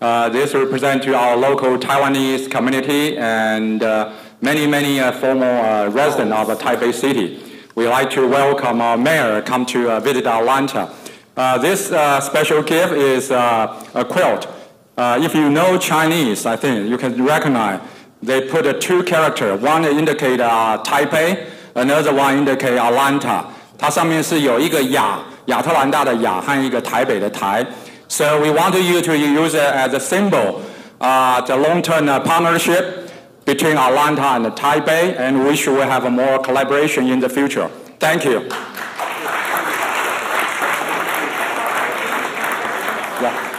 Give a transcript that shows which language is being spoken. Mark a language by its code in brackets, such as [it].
[en] This represents to our local Taiwanese community and many former residents of Taipei City. We'd like to welcome our mayor come to visit Atlanta. This special gift is a quilt. If you know Chinese, I think you can recognize they put two characters. One indicate Taipei, another one indicate Atlanta. [zh] 它上面是有一个亚特兰大的亚和一个台北的台。 [en] So we want you to use it as a symbol, the long-term partnership between Atlanta and Taipei, and we should have more collaboration in the future. Thank you. Yeah.